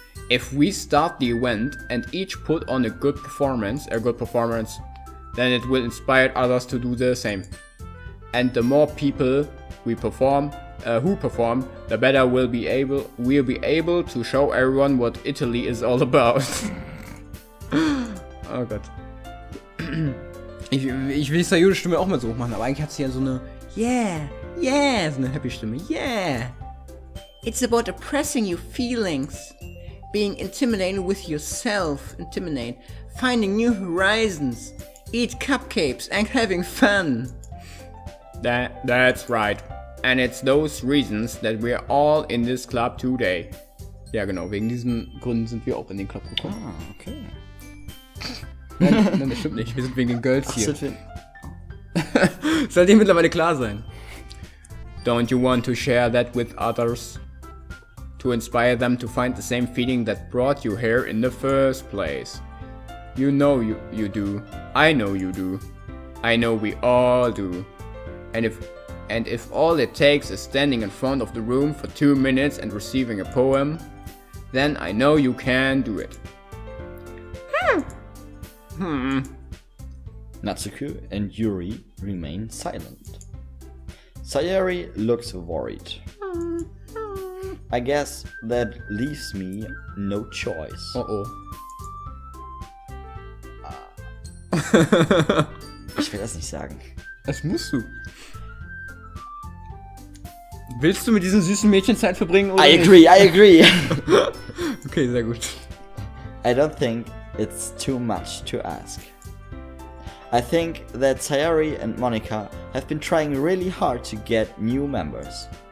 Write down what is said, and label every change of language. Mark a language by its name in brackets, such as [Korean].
[English] If we start the event and each put on a good performance, then it will inspire others to do the same. And the more people who perform, the better we'll be able to show everyone what Italy is all about. [German] Oh Gott. Ich will Sayuri Stimme auch mal so machen, aber eigentlich hat sie ja so eine so eine happy Stimme. [English] Yeah. It's about oppressing your feelings. Being intimidated with yourself. Finding new horizons. Eat cupcakes and having fun. That's right. And it's those reasons that we're all in this club today. [German] Ja genau, wegen diesen Gründen sind wir auch in den Club gekommen. Ah, okay. Nein, das stimmt nicht. Wir sind wegen den Girls hier. Soll dir mittlerweile klar sein. [English] Don't you want to share that with others? To inspire them to find the same feeling that brought you here in the first place. You know you do. I know you do. I know we all do. And if all it takes is standing in front of the room for 2 minutes and receiving a poem, then I know you can do it. Natsuki and Yuri remain silent. Sayori looks worried. I guess that leaves me no choice. [German] Ich will das nicht sagen. Das musst du. Willst du mit diesem süßen Mädchen Zeit verbringen? Oder [English] I agree. [German] Okay, sehr gut. [English] I don't think it's too much to ask. I think that Sayori and Monica have been trying really hard to get new members.